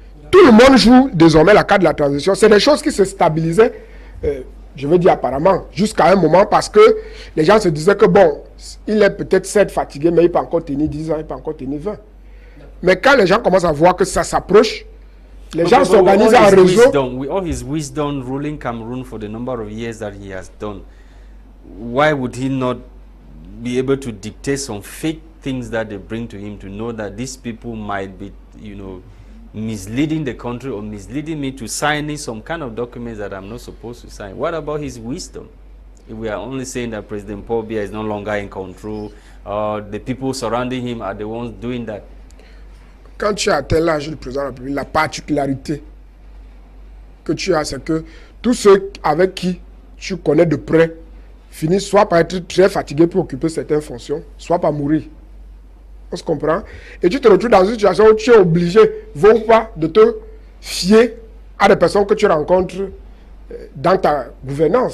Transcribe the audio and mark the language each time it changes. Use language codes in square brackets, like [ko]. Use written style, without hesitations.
[fr] Tout le monde joue désormais la carte de la transition. C'est des choses qui se stabilisaient, je veux dire apparemment, jusqu'à un moment, parce que les gens se disaient que bon, il est peut-être certes fatigué, mais il peut encore tenir 10 ans, il peut encore tenir 20. Mais quand les gens commencent à voir que ça s'approche, les gens s'organisent en réseau. [en] All his wisdom ruling Cameroon for the number of years that he has done, why would he not be able to dictate some fake things that they bring to him to know that these people might be, misleading the country or misleading me to signing some kind of documents that I'm not supposed to sign? What about his wisdom? If we are only saying that President Paul Biya is no longer in control, or the people surrounding him are the ones doing that. [fr] Quand tu as atteint l'âge du président de la République, la particularité que tu as, c'est que tous ceux avec qui tu connais de près finissent soit par être très fatigués pour occuper certaines fonctions, soit par mourir. On se comprend? Et tu te retrouves dans une situation où tu es obligé, veux ou pas, de te fier à des personnes que tu rencontres dans ta gouvernance.